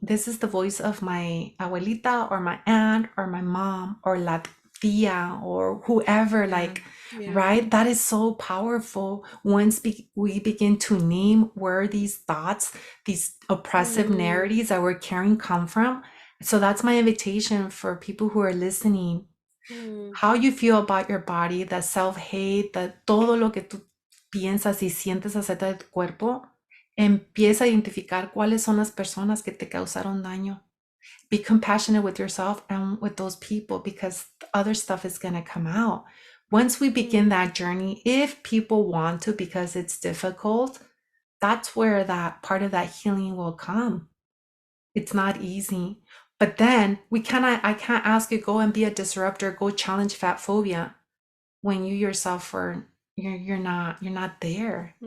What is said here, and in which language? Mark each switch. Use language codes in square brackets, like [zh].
[en] This is the voice of my abuelita or my aunt or my mom or [es] la tia [en] or whoever, Yeah. like, Yeah. right? That is so powerful once we begin to name where these thoughts, these oppressive Mm, narratives that we're carrying come from. So that's my invitation for people who are listening. mm, How you feel about your body, the self-hate, [es] todo lo que tú piensas y sientes acerca de tu cuerpo, empieza a identificar cuáles son las personas que te causaron daño. [en] Be compassionate with yourself and with those people, because the other stuff is going to come out. Once we begin mm, that journey, if people want to, because it's difficult, that's where that part of that healing will come. It's not easy. But then I can't ask you go and be a disruptor, go challenge fat phobia when you yourself are you're not there.